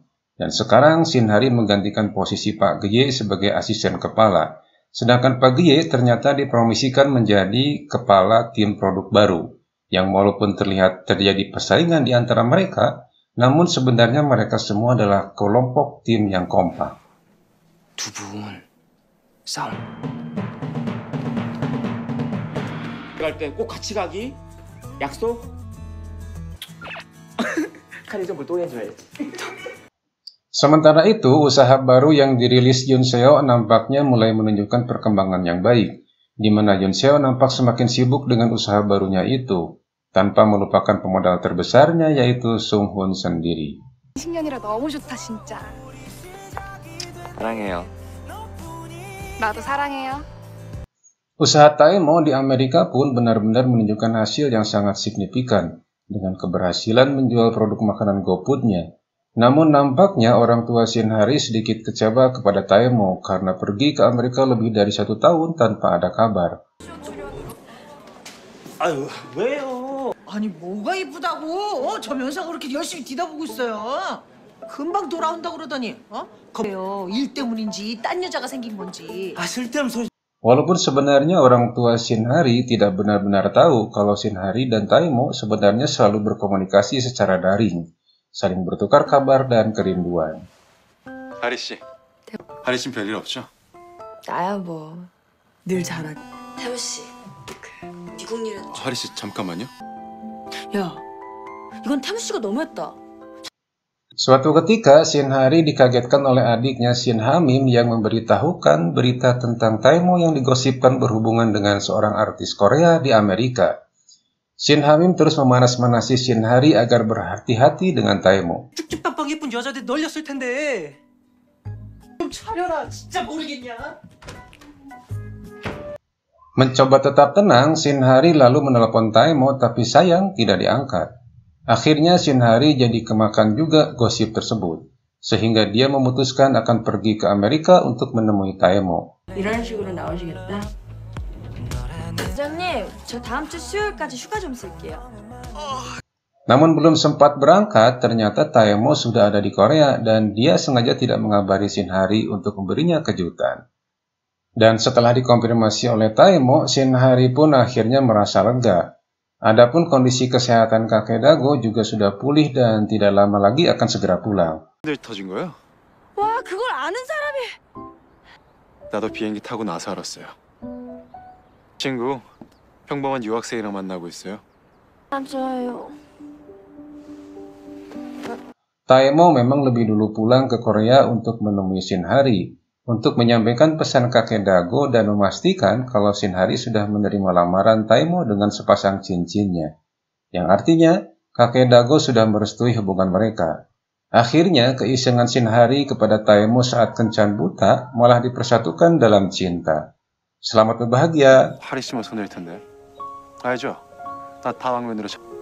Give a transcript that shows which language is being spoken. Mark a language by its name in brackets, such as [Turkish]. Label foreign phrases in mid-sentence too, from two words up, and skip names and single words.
[Indonesian] Dan sekarang Shinhari menggantikan posisi Pak Gye sebagai asisten kepala. Sedangkan Pak Gye ternyata dipromosikan menjadi kepala tim produk baru. Yang walaupun terlihat terjadi persaingan di antara mereka, namun sebenarnya mereka semua adalah kelompok tim yang kompak. [Korean] 두 분 싸움. 갈 땐 꼭 같이 가기. 약속? 칼리점을 또 해줘야지. [Indonesian] Sementara itu, usaha baru yang dirilis Yoon Seo nampaknya mulai menunjukkan perkembangan yang baik, di mana Yoon Seo nampak semakin sibuk dengan usaha barunya itu, tanpa melupakan pemodal terbesarnya yaitu Sung-hun sendiri. [Korean] 20년이라 너무 좋다 진짜. 사랑해요. 나도 사랑해요. [Indonesian] Usaha Taemo di Amerika pun benar-benar menunjukkan hasil yang sangat signifikan dengan keberhasilan menjual produk makanan GoFood-nya. Namun nampaknya orang tua Shinhari sedikit kecewa kepada Taemo karena pergi ke Amerika lebih dari 1 tahun tanpa ada kabar. [Korean] 아유 왜요? 아니 뭐가 이쁘다고? 저 면상 그렇게 열심히 뒤다보고 있어요. 금방 돌아온다 그러더니 그래요. 일 때문인지 딴 여자가 생긴 건지. 아 쓸데없는 소리. [Indonesian] Walaupun sebenarnya orang tua Shinhari tidak benar-benar tahu kalau Shinhari dan Taemo sebenarnya selalu berkomunikasi secara daring, saling bertukar kabar dan kerinduan. [Korean] 하리 씨, 하리 씨는 별일 없죠? 나야 뭐 늘 잘하지. 태우 씨, 미국 일은 하리 씨 잠깐만요. 야, 이건 태무 씨가 너무했다. [Indonesian] Suatu ketika, Shin Hari dikagetkan oleh adiknya Shin Hamim yang memberitahukan berita tentang Taemo yang digosipkan berhubungan dengan seorang artis Korea di Amerika. Shin Hamim terus memanas-manasi Shin Hari agar berhati-hati dengan Taemo. [Korean] 쭉쭉 깜빡 예쁜 여자들 널렸을 텐데. 좀 차려라, 진짜 모르겠냐? [Indonesian] Mencoba tetap tenang, Shin Hari lalu menelepon Taemo tapi sayang tidak diangkat. Akhirnya Shin Hari jadi kemakan juga gosip tersebut, sehingga dia memutuskan akan pergi ke Amerika untuk menemui Taemo. [Korean] 이런 식으로 나오시겠다. 부장님, 저 다음 주 수요일까지 휴가 좀 쓸게요. [Indonesian] Namun belum sempat berangkat, ternyata Taemo sudah ada di Korea dan dia sengaja tidak mengabari Shin Hari untuk memberinya kejutan. Dan setelah dikonfirmasi oleh Taemo, Shin Hari pun akhirnya merasa lega. Adapun kondisi kesehatan kakek Dago juga sudah pulih dan tidak lama lagi akan segera pulang. [Korean] 터진 거야? 와, 그걸 아는 사람이. 나도 비행기 타고 나서 알았어요. 친구, 평범한 유학생이랑 만나고 있어요. 맞아요. [Indonesian] Taemo memang lebih dulu pulang ke Korea untuk menemui Shin Hari, untuk menyampaikan pesan kakek Dago dan memastikan kalau Shin Hari sudah menerima lamaran Taemo dengan sepasang cincinnya, yang artinya kakek Dago sudah merestui hubungan mereka. Akhirnya, keisengan Shin Hari kepada Taemo saat kencan buta malah dipersatukan dalam cinta. Selamat berbahagia. [Korean] 하리 씨만 손해일 텐데. 알죠? 나 다방면으로